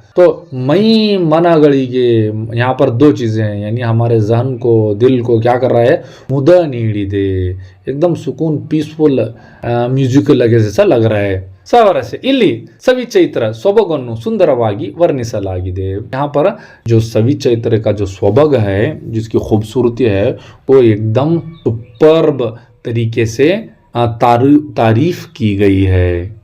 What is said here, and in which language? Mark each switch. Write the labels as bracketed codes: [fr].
[hi] तो मई मनಗಳಿಗೆ यहाँ पर दो चीज़ें हैं, यानी हमारे जहन को, दिल को क्या कर रहा है, मुद ನೀಡಿದೆ, एकदम सुकून पीसफुल म्यूजिक लगे जैसा लग रहा है। [kn] सावरसे ಇಲ್ಲಿ ಸವಿಚೈತ್ರ ಸೊಬಗನ್ನು ಸುಂದರವಾಗಿ ವರ್ಣಿಸಲಾಗಿದೆ। [hi] यहाँ पर जो सविचैत्र का जो स्वबग है, जिसकी खूबसूरती है, वो एकदम सुपर्ब तरीके से तारीफ की गई है।